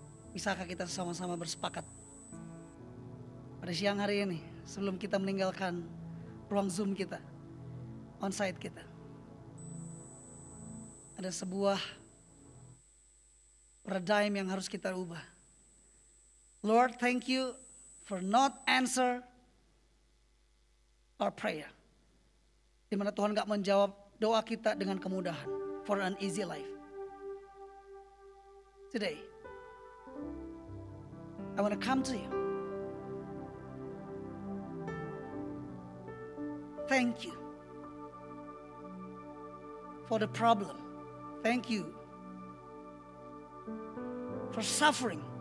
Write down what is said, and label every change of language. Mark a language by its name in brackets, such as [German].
[Indonesian] Bisakah kita sama-sama bersepakat pada siang hari ini sebelum kita meninggalkan ruang Zoom kita, onsite kita? Ada sebuah paradigm yang harus kita ubah. [English] Lord, thank you for not answer our prayer. [Indonesian] Di mana Tuhan gak menjawab doa kita dengan kemudahan. [English] For an easy life. Today, I want to come to you. Thank you for the problem. Thank you for suffering.